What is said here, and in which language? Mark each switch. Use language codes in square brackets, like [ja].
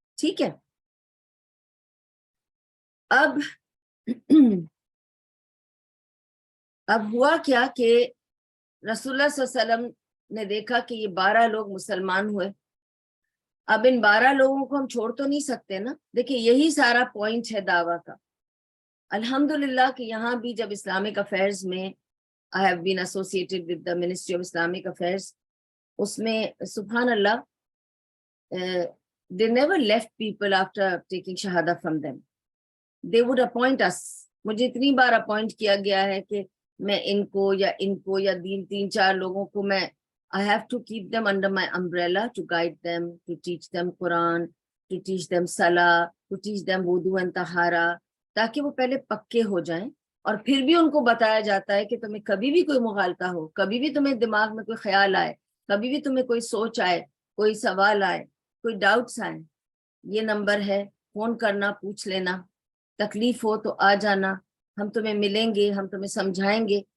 [ur] ٹھیک ہے, اب ہوا کیا کہ رسول اللہ صلی اللہ علیہ وسلم نے دیکھا کہ یہ 12 لوگ مسلمان ہوئے. اب ان 12 لوگوں کو ہم چھوڑ تو نہیں سکتے نا. دیکھیں یہی سارا پوائنٹ ہے دعویٰ کا. الحمدللہ کہ یہاں بھی جب اسلامک افیئرز میں [en] I have been associated with the Ministry of Islamic Affairs, [ur] اس میں سبحان اللہ [en] they never left people after taking shahada from them. They would appoint us. [ur] مجھے اتنی بار اپوائنٹ کیا گیا ہے کہ میں ان کو یا 3-4 لوگوں کو میں [en] I have to keep them under my umbrella to guide them, to teach them Quran, to teach them Salah, to teach them wudu and tahara, [ur] تاکہ وہ پہلے پکے ہو جائیں. اور پھر بھی ان کو بتایا جاتا ہے کہ تمہیں کبھی بھی کوئی مغالطہ ہو, کبھی بھی تمہیں دماغ میں کوئی خیال آئے, کبھی بھی تمہیں کوئی سوچ آئے, کوئی سوال آئے, کوئی ڈاؤٹس آئیں, یہ نمبر ہے, فون کرنا, پوچھ لینا, تکلیف ہو تو آ جانا, ہم تمہیں ملیں گے, ہم تمہیں سمجھائیں گے.